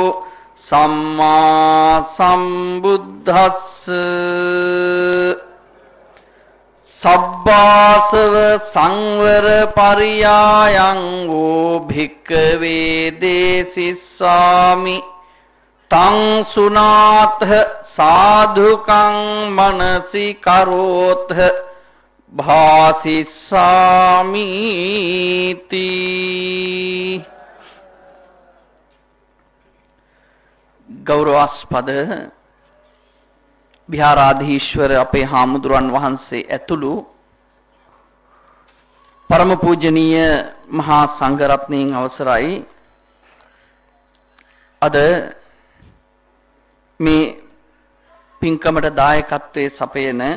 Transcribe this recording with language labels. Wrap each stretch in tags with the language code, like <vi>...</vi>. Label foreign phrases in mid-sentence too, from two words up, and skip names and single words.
<pi>සම්මා සම්බුද්දස්ස සබ්බාසව සංවර පරියායං වූ භික්ඛවේ දේසිස්සාමි තං සුනාත සාධුකං මනසි කරෝත භාසිස්සාමිති.</pi> <si>ගෞරවාස්පද විහාරාධීශ්වර අපේ හාමුදුරන් වහන්සේ ඇතුළු පරම පූජනීය මහා සංඝරත්නයන් අවසරයි. අද මේ පින්කමට දායකත්වයේ සපයන</si>